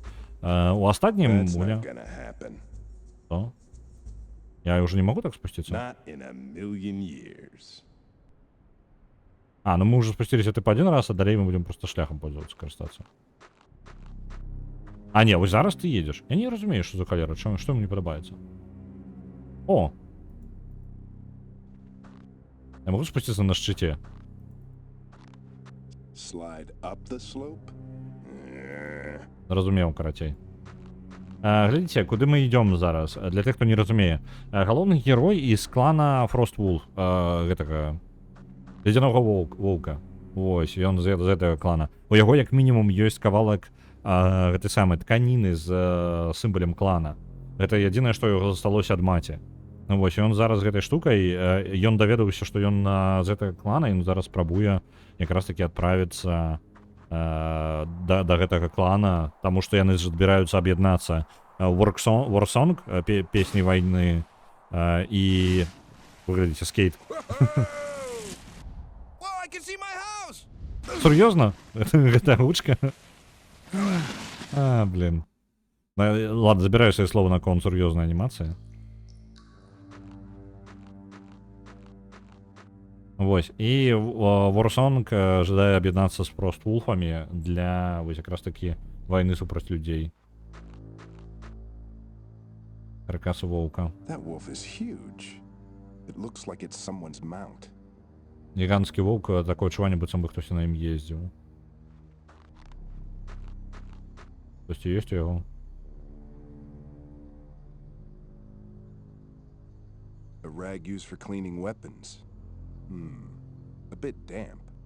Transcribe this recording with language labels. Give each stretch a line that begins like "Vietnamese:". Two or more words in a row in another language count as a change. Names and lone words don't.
Belarusian: У астатнім... Што?
Russian: Я уже не могу
Belarusian: так спусціцца? А, ну мы уже спусціліся тыпу
Russian: один раз,
Belarusian: а далей
Russian: мы будем просто
Belarusian: шляхам пользоваться, карыстацца. А, не, вось зараз ты едзеш. Я не разумею, што за халера, што мне не падабаецца.
Russian: О! Я могу спуститься на шчыце?
Belarusian: Разумеў, карацей. Глядзіце, куды мы ідём зараз? Для тых, хто не разумее. Галоўны герой
Russian: из клана
Belarusian: Frostwolf, гэтага ледзянога воўка. Вось, ён з гэтага клана. У яго як мінімум ёсць кавалак гэтай самай тканіны з сімвалем клана. Гэта адзінае, што яго засталося ад маці. Ну вось, ён зараз гэтай штукай, ён даведаўся, што ён з гэтага клана, ён зараз спрабуе якраз такі адправіцца да гэтага клана, таму што яны збіраюцца аб'яднацца. Warsong, песні вайны, і... Выглядзіце, скейт. Сур'ёзна? Гэта гучка? А,
Russian: блин. Ладно, забираю свои слова на кон
Belarusian: сур'ёзная анімацыя. Вось, і Warsong жадае аб'яднацца з Frostwolf'амі для, вось, якраз такі вайны супраць людзей. Каркасу воўка. Гіганцкі воўк, такое адчуванне, быццам бы хтось на ім ездзіў. Хтосьці ёсць у яго?
English: A rag used for cleaning weapons. A bit damp.